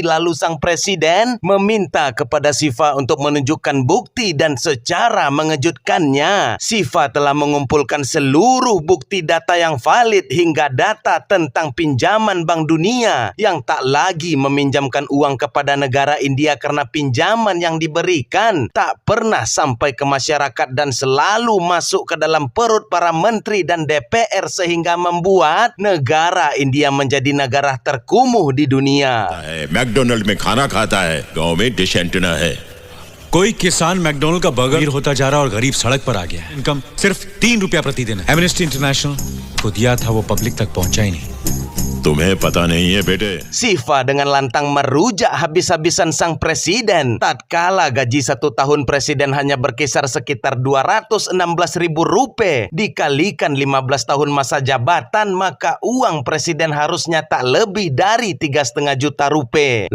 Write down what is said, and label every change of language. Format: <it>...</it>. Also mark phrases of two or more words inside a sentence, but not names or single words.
<id>Lalu sang presiden meminta kepada Sifa untuk menunjukkan bukti, dan secara mengejutkannya Sifa telah mengumpulkan seluruh bukti data yang valid hingga data tentang pinjaman Bank Dunia yang tak lagi meminjamkan uang kepada negara India karena pinjaman yang diberikan tak pernah sampai ke masyarakat dan selalu masuk ke dalam perut para menteri dan DPR sehingga membuat negara India menjadi negara terkumuh di dunia.</id> <hi>मैकडोनल्ड में खाना खाता है, गांव में डिश एंटीना है। कोई किसान मैकडोनल्ड का बर्गर होता जा रहा और गरीब सड़क पर आ गया है। इनकम सिर्फ 3 रुपया प्रतिदिन है। एमनेस्टी इंटरनेशनल को दिया था, वो पब्लिक तक पहुंचा ही नहीं। तुम्हें पता नहीं है बेटे।</hi> <id>Sifa dengan lantang merujak habis-habisan sang presiden. Tatkala gaji 1 tahun presiden hanya berkisar sekitar 216.000 rupiah dikalikan 15 tahun masa jabatan, maka uang presiden harusnya tak lebih dari 3,5 juta rupiah.</id>